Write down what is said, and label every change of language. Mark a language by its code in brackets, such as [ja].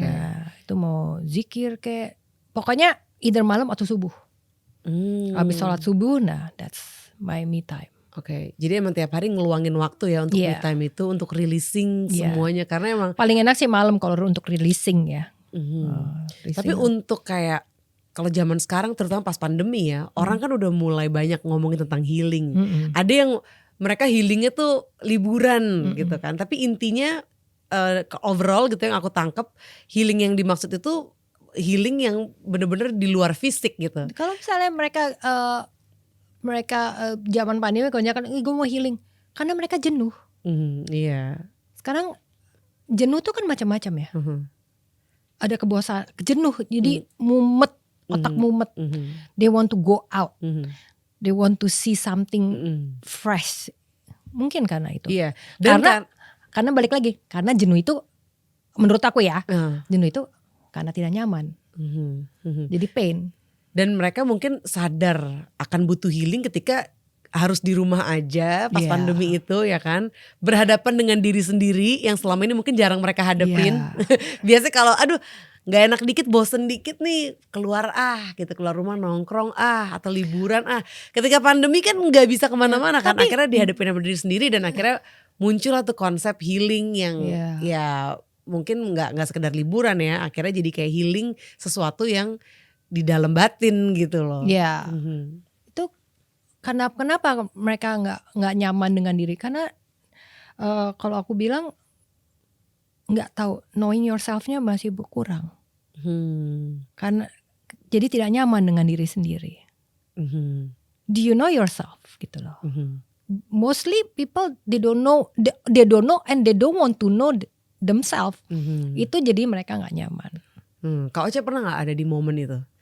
[id] Nah, itu mau zikir kayak, pokoknya either malam atau subuh. Habis sholat subuh, nah [en] that's my me time. [id] Oke. Jadi emang tiap hari ngeluangin waktu ya untuk me time itu, untuk releasing semuanya. Karena emang paling enak sih malam kalau untuk releasing ya. Tapi untuk kayak kalau zaman sekarang terutama pas pandemi ya, orang kan udah mulai banyak ngomongin tentang healing. Ada yang mereka healingnya tuh liburan gitu kan. Tapi intinya overall gitu yang aku tangkep, healing yang dimaksud itu healing yang bener-bener di luar fisik gitu. Kalau misalnya mereka zaman pandemi kebanyakan gue mau healing karena mereka jenuh. Iya. Sekarang jenuh tuh kan macam-macam ya. Ada kebosanan, jenuh, jadi mumet, otak mumet. [en] They want to go out. They want to see something fresh. [id] Mungkin karena itu. Iya. Dan karena balik lagi, karena jenuh itu menurut aku ya, jenuh itu karena tidak nyaman. Jadi pain. Dan mereka mungkin sadar akan butuh healing ketika harus di rumah aja pas pandemi itu ya kan, berhadapan dengan diri sendiri yang selama ini mungkin jarang mereka hadepin. Biasanya kalau aduh nggak enak dikit, bosen dikit nih, keluar gitu, keluar rumah nongkrong atau liburan Ketika pandemi kan nggak bisa kemana-mana kan, akhirnya dihadapin sama diri sendiri dan akhirnya muncul tuh konsep healing yang ya mungkin nggak sekedar liburan ya, akhirnya jadi kayak healing sesuatu yang di dalam batin gitu loh. Itu kenapa mereka nggak nyaman dengan diri, karena Kalau aku bilang nggak tahu, knowing yourself-nya masih berkurang. Karena jadi tidak nyaman dengan diri sendiri. [en] Do you know yourself gitu loh. Mostly people they don't know and they don't want to know themselves. [id] Itu jadi mereka nggak nyaman. Kak Ocha pernah nggak ada di momen itu?